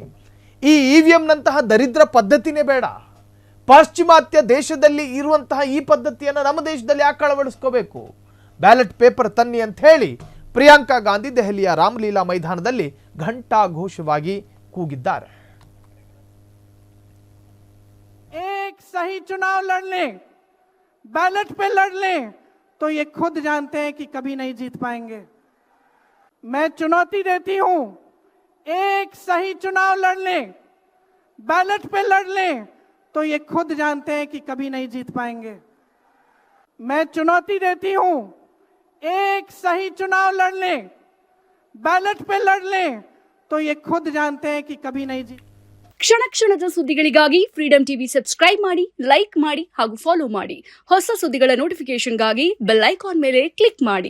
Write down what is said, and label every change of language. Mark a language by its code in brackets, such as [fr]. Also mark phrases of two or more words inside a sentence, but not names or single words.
[kn] ಈ ಇವಿಎಂನಂತಹ ದರಿದ್ರ ಪದ್ಧತಿನೇ ಬೇಡ. ಪಾಶ್ಚಿಮಾತ್ಯ ದೇಶದಲ್ಲಿ ಇರುವಂತಹ ಈ ಪದ್ಧತಿಯನ್ನು ನಮ್ಮ ದೇಶದಲ್ಲಿ ಯಾಕೆ ಅಳವಡಿಸ್ಕೋಬೇಕು? [en] ballot paper [kn] ತನ್ನಿ ಅಂತ ಹೇಳಿ ಪ್ರಿಯಾಂಕಾ ಗಾಂಧಿ ದೆಹಲಿಯ ರಾಮಲೀಲಾ ಮೈದಾನದಲ್ಲಿ ಘಂಟಾ ಘೋಷವಾಗಿ ಕೂಗಿದ್ದಾರೆ. [hi] एक सही चुनाव लड़ लें, बैलेट पे लड़ लें, तो ये खुद जानते हैं कि कभी नहीं जीत पाएंगे. मैं चुनौती देती हूं, एक सही चुनाव लड़ लें, बैलेट पे लड़ लें, तो ये खुद जानते हैं कि कभी नहीं जीत पाएंगे. मैं चुनौती देती हूं, एक सही चुनाव लड़ लें, बैलेट पे लड़ लें, तो ये खुद जानते हैं कि कभी नहीं जीत. [kn] ಕ್ಷಣ ಕ್ಷಣದ ಸುದ್ದಿಗಳಿಗಾಗಿ ಫ್ರೀಡಂ ಟಿವಿ ಸಬ್ಸ್ಕ್ರೈಬ್ ಮಾಡಿ, ಲೈಕ್ ಮಾಡಿ ಹಾಗೂ ಫಾಲೋ ಮಾಡಿ. ಹೊಸ ಸುದ್ದಿಗಳ ನೋಟಿಫಿಕೇಶನ್ಗಾಗಿ [en] bell icon [kn] ಮೇಲೆ ಕ್ಲಿಕ್ ಮಾಡಿ.